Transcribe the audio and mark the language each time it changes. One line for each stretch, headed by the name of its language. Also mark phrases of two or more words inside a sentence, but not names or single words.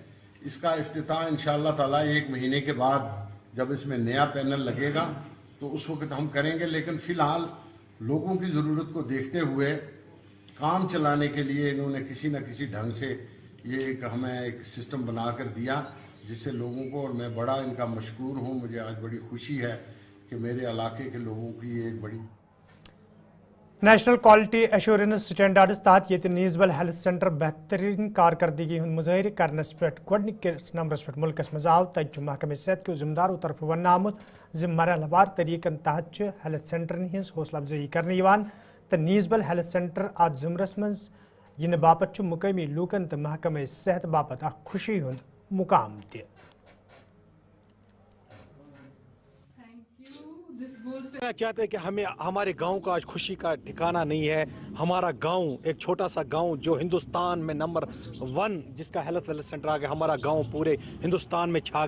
Hindi: इसका इफ्तिताह
Arabic: إن شاء الله تعالى
Hindi: 1 महीने के बाद जब इसमें नया पैनल लगेगा तो उस वक्त हम करेंगे, लेकिन फ़िलहाल लोगों की ज़रूरत को देखते हुए काम चलाने के लिए इन्होंने किसी न किसी ढंग से ये हमें एक सिस्टम बना कर दिया, जिससे लोगों को, और मैं बड़ा इनका मशकूर हूँ। मुझे आज बड़ी खुशी है कि मेरे इलाके के लोगों की एक बड़ी
Kashmiri: नेशनल क्वालिटी एश्योरेंस स्टैंडर्ड्स तहत ये नीजबल
English: health center
Kashmiri: बेहतरीन कारकर्दगी मुजाहिर करनस पे गोडनिकिस नंबरस पे मुल्कस मज आव तज महकमे सेहत के जिम्मेदारों तरफ वन आमुत जिम मरहलवार तरीकन तहत
English: health center
Kashmiri: हज हौसला अफजाई करने तो नीजबल
English: health center
Kashmiri: आज जुमरस मज इन बापत मुकामी लूकन तो महकमे सेहत बापत खुशी हुंद मुकाम दिया।
Hindi: चाहते हैं कि हमें हमारे गांव का आज खुशी का ठिकाना नहीं है। हमारा गांव एक छोटा सा गांव जो हिंदुस्तान में नंबर 1 जिसका
English: health wellness center
Hindi: आ गया, हमारा गांव पूरे हिंदुस्तान में छा